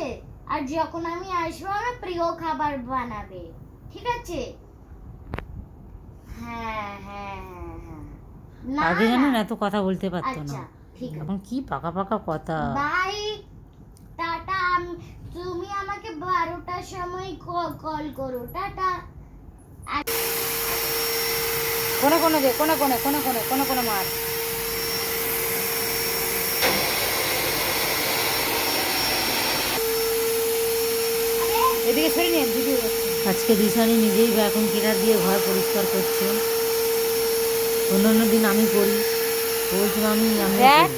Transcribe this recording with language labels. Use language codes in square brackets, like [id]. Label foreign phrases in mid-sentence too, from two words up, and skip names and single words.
[bn] আর যখন আমি আসবো আমার প্রিয় খাবার বানাবে, ঠিক আছে? হ্যাঁ হ্যাঁ হ্যাঁ হ্যাঁ। না আগে না, জানেন এত কথা বলতে পারতো না, আচ্ছা ঠিক আছে, এখন কি পাকা পাকা কথা। বাই টাটা। তুমি আমাকে 12টার সময় কল করো, টাটা। কোনে কোনে দে, কোনে কোনে কোনে কোনে কোনে কোনে মার। এদিকে সরে নিয়ে ভিডিও করছে। আজকে দিশানি নিজেই ভ্যাকুম ক্লিনার দিয়ে ঘর পরিষ্কার করছে। অন্য দিন আমি করি, তো বলছি আমি করবো।